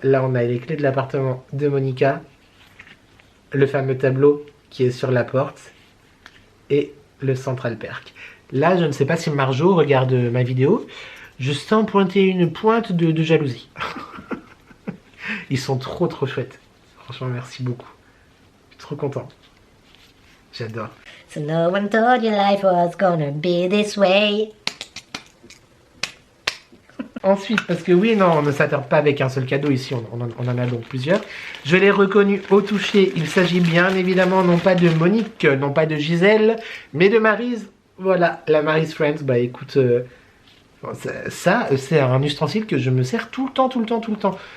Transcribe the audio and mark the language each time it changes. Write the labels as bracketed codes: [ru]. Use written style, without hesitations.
[fr] Là, on a les clés de l'appartement de Monica. Le fameux tableau qui est sur la porte. Et le Central Perk. Là, je ne sais pas si Marjo regarde ma vidéo. Je sens pointer une pointe de jalousie. Ils sont trop chouettes. Franchement, merci beaucoup. Je suis trop content. J'adore. [en] So no one told you life was gonna be this way. [fr] Ensuite, parce que oui, non, on ne s'attarde pas avec un seul cadeau ici, on en a donc plusieurs. Je l'ai reconnu au toucher. Il s'agit bien évidemment non pas de Monique, non pas de Gisèle, mais de Maryse. Voilà, la Maryse Friends. Bah écoute, ça c'est un ustensile que je me sers tout le temps.